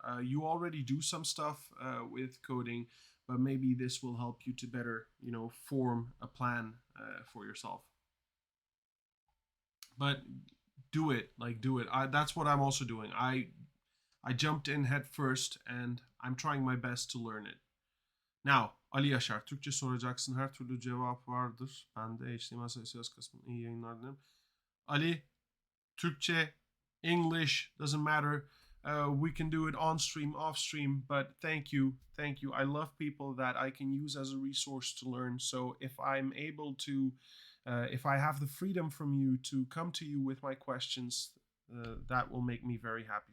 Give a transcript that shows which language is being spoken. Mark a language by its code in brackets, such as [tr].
[en] You already do some stuff with coding, but maybe this will help you to better, form a plan for yourself. But do it, do it. That's what I'm also doing. I jumped in head first and I'm trying my best to learn it. [tr] Now, Ali Yaşar, Türkçe soracaksın, her türlü cevap vardır. Ben de HTML CSS kısmı iyi yayınlar dilerim. [en] Ali, Türkçe, English, doesn't matter. We can do it on stream, off stream, but thank you. I love people that I can use as a resource to learn. So if I'm able to, if I have the freedom from you to come to you with my questions, that will make me very happy.